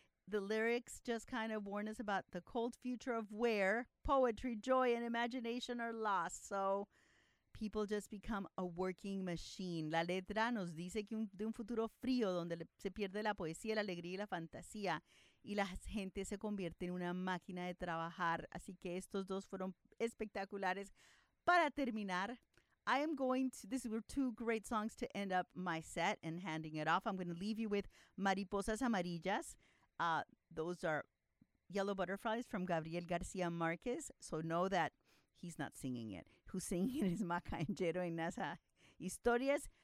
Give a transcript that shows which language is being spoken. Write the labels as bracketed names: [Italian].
[English] The lyrics just kind of warn us about the cold future of where poetry, joy, and imagination are lost. So people just become a working machine. [Spanish] La letra nos dice que de un futuro frío donde se pierde la poesía, la alegría y la fantasía, y la gente se convierte en una máquina de trabajar. Así que estos dos fueron espectaculares. Para terminar, [English] I am going to, these were two great songs to end up my set and handing it off. I'm going to leave you with Mariposas Amarillas. Those are Yellow Butterflies from Gabriel García Márquez. So know that he's not singing it. Who's singing it is Maca Angero en Nasa Historias.